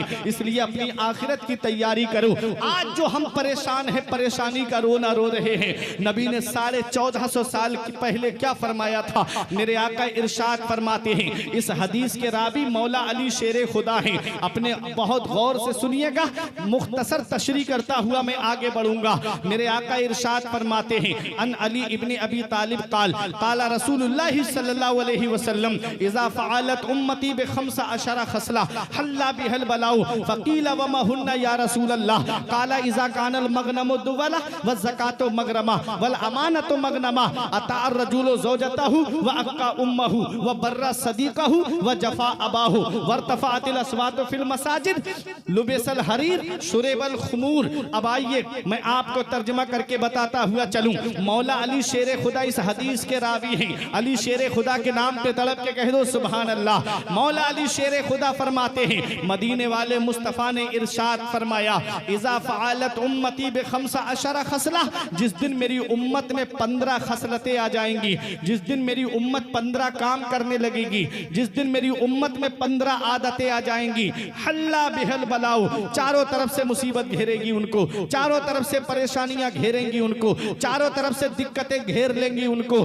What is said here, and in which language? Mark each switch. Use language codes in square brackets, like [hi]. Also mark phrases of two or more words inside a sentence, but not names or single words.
[hi] इसलिए अपनी आखिरत की तैयारी करो। आज जो हम परेशान हैं, परेशानी का रोना रो रहे हैं, नबी ने 1450 साल पहले क्या फरमाया था? मेरे आका इरशाद फरमाते हैं, इस हदीस के रावी मौला अली शेरे खुदा हैं। अपने बहुत गौर से सुनिएगा, मुख्तसर तशरीह करता हुआ मैं आगे बढ़ूंगा। मेरे आका इरशाद फरमाते हैं, [ar] عن علي بن أبي طالب قال رسول الله صلى الله عليه وسلم إذا فعلت أمتي بخمس عشرة خصلة حل بها البلاء فقيل وما هن يا رسول الله قال إذا كان المغنم دولا والزكاة مغرما والأمانة مغنما أطاع الرجل زوجته وعق أمه وبر صديقه وجفا أباه وارتفعت الأصوات في المساجد لبس الحرير شربت الخمور. [hi] अब आइए मैं आपको तर्जुमा करके बताता हुआ चलूं। मौला अली शेर खुदा इस हदीस के रावी हैं। अली शेर खुदा के नाम पे तड़प के कह दो [ar] سبحان الله. [hi] मौला अली शेर खुदा फरमाते हैं, मदीने वाले मुस्तफ़ा ने इरशाद फरमाया, [ar] إذا فعلت أمتي بخمس عشرة خصلة, [hi] जिस दिन मेरी उम्मत में 15 खसलतें आ जाएंगी, जिस दिन मेरी उम्मत 15 काम करने लगेगी, जिस दिन मेरी उम्मत में 15 आदतें आ जाएंगी, [ar] حل بها البلاء, [hi] चारों तरफ से मुसीबत घेरेगी उनको, चारों तरफ से परेशानियां घेरेंगी उनको, चारों तरफ से दिक्कतें घेर लेंगी उनको।